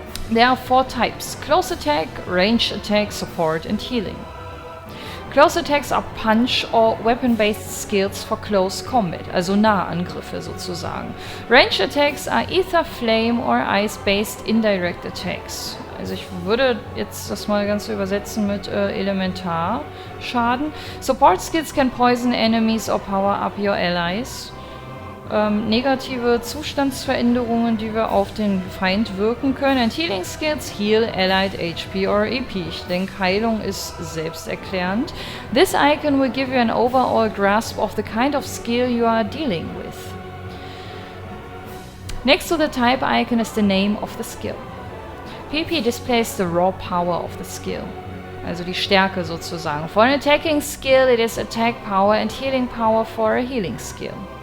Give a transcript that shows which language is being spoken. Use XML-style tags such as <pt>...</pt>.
<en>There are 4 types: close attack, range attack, support, and healing. Close attacks are punch- or weapon-based skills for close combat,</en> <de>also Nahangriffe sozusagen.</de> <en>Range attacks are ether, flame, or ice-based indirect attacks.</en> <de>Also ich würde jetzt das mal ganz übersetzen mit Elementarschaden.</de> <en>Support skills can poison enemies or power up your allies.</en> <de>Negative Zustandsveränderungen, die wir auf den Feind wirken können.</de> <en>And healing skills heal allied HP or EP.</en> <de>Ich denke, Heilung ist selbsterklärend.</de> <en>This icon will give you an overall grasp of the kind of skill you are dealing with. Next to the type icon is the name of the skill. PP displays the raw power of the skill,</en> <de>also die Stärke sozusagen.</de> <en>For an attacking skill, it is attack power and healing power for a healing skill.</en>